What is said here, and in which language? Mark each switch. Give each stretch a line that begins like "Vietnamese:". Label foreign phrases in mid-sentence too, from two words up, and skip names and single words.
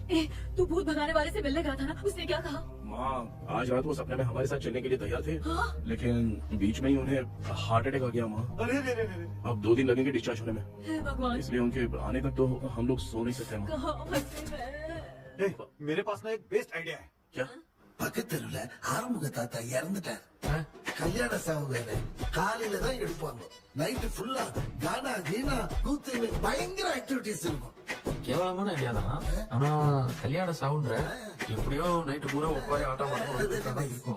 Hindi: तू भूत भगाने वाले से मिलने गया था ना, उसने क्या कहा? माँ आज रात वो सपने में हमारे साथ चलने के लिए तैयार थे, लेकिन बीच में ही उन्हें
English: heart attack
Hindi: आ गया माँ। अरे रे रे रे रे। अब 2 दिन लगेंगे डिस्चार्ज होने में, हे भगवान, इसलिए उनके आने तक तो हम लोग सो नहीं सकते माँ। कहाँ फंसे मैं? ए, मेरे पास ना एक
English: best idea
Hindi: है। क्या?
Tamil: பக்கத்தெருவுல ஆறுமுக தாத்தா இறந்துட்டார். கல்யாண சாவு வேற. காலையில தான் எடுப்பாங்க.
English: night full
Tamil: கானா கீனா கூத்து பயங்கர ஆக்டிவிட்டிஸ் இருக்கும். கேவலமான ஐடியா தான். ஆனா கல்யாண சாவுன்ற எப்படியோ நைட்டு பூரா உட்காரி ஆட்டம் பண்ணுவோம் இருக்கும்.